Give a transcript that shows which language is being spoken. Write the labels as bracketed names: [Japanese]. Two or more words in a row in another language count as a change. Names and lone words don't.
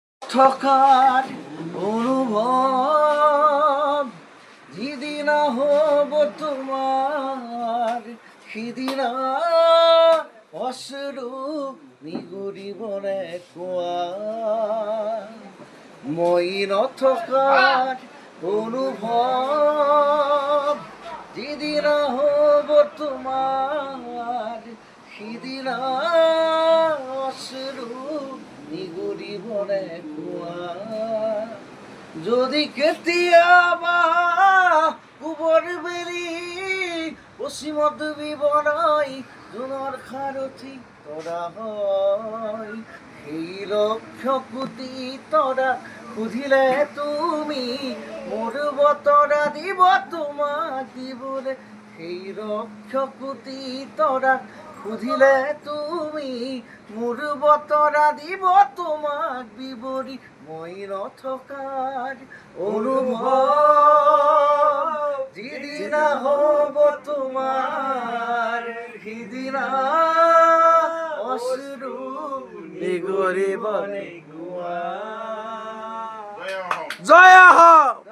[Assamese] থকার অনুভব যেদিন হব তোমার সেদিন অশ্রু নিগুড়িব রে কুয়া মই নথকাৰ অনুভৱ যেদিন হব তোমাৰ সিদিন অশ্রু নিগুড়িব রে কুয়া যদি কেতিয়াবা গোবৰ বেলি পশ্চিমত বিবৰাই জোনৰ সাৰথি তৰা হয় সেই লক্ষ কোটি তৰা সুধিলে তুমি মোৰ বতৰা দিব তোমাক দিবলৈ সেই লক্ষ কোটি তৰা সুধিলে তুমি মোৰ বতৰা দিব তোমাক বিৱৰি মই নথকাৰ অনুভৱ যিদিনা হ'ব তোমাৰ সিদিনা অশ্রু নিগড়িব রে কুয়া। [Bangla] জয় হোক।